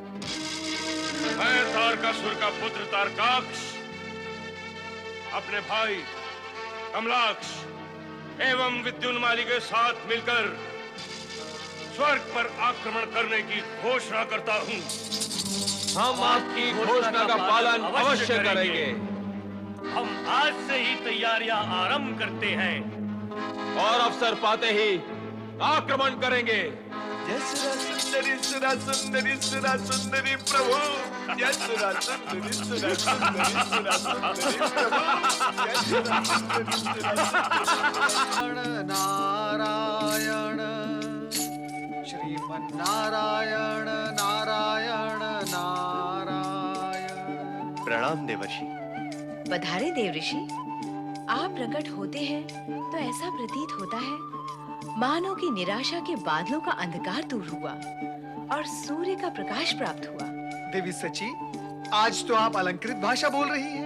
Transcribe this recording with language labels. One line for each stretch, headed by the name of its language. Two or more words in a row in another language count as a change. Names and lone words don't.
Hindi: मैं तारकासुर का पुत्र तारकाक्ष अपने भाई कमलाक्ष एवं विद्युन्माली के साथ मिलकर स्वर्ग पर आक्रमण करने की घोषणा करता हूँ। हम आपकी घोषणा का पालन अवश्य करेंगे। हम आज से ही तैयारियां आरंभ करते हैं और अवसर पाते ही आक्रमण करेंगे। जय सुरा सुंदरी सुरा सुंदरी सुरा सुंदरी प्रभु, जय सुरा सुंदरी सुरा सुंदरी सुरा सुंदरी प्रभु, जय सुरा सुंदरी सुरा सुंदरी। नारायण श्रीमन्नारायण नारायण नारायण। प्रणाम देवर्षि। पधारे देवऋषि। आप प्रकट होते हैं तो ऐसा प्रतीत होता है मानो कि निराशा के बादलों का अंधकार दूर हुआ और सूर्य का प्रकाश प्राप्त हुआ। देवी सची, आज तो आप अलंकृत भाषा बोल रही हैं।